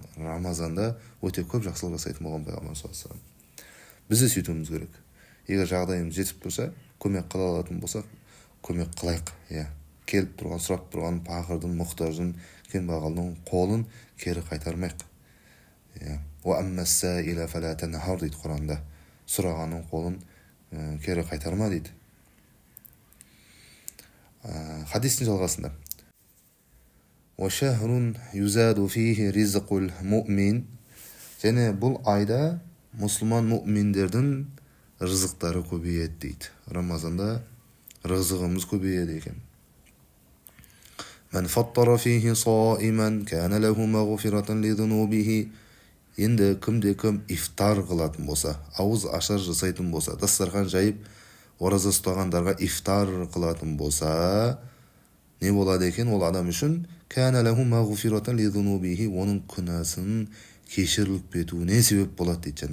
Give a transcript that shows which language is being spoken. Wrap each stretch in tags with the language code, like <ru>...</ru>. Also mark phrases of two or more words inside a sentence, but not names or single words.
<kk>Рамазанда өте көп жақсылық жасайтын болған пайғамбарымыз</kk> <ar>صلى الله عليه وسلم.</ar> <kk>Біз де сөйтуіміз керек. Егер жағдайымыз жетіп тұрса, көмек қыла алатын болсақ, көмек қылайық. Келіп тұрған, сұрап тұрған пақырдың, мұқтаждың, кембағалдың қолын кері қайтармайық.</kk> <ar>وأما السائل فلا تنهر</ar> <kk>дейді Құранда. Сұрағанның қолын кері қайтарма дейді. Хадистің жалғасында.</kk> <ar>وشهر يزاد فيه رزق المؤمن.</ar> <kk>Және бұл айда мұсылман муъминдердің рызықтары көбейеді дейді. Рамазанда рызығымыз көбейеді екен.</kk> <ar>من فطر فيه صائما كان له مغفرة لذنوبه.</ar> <kk>Енді кімде-кім ифтар қылатын болса, ауыз ашар жасайтын болса, дастархан жайып ораза ұстағандарға ифтар қылатын болса, не болады екен? Ол адам үшін</kk> <ar>كان له مغفرة لذنوبه,</ar> <kk>оның күнәсін кешіріліп кетуіне себеп болады дейді.</kk>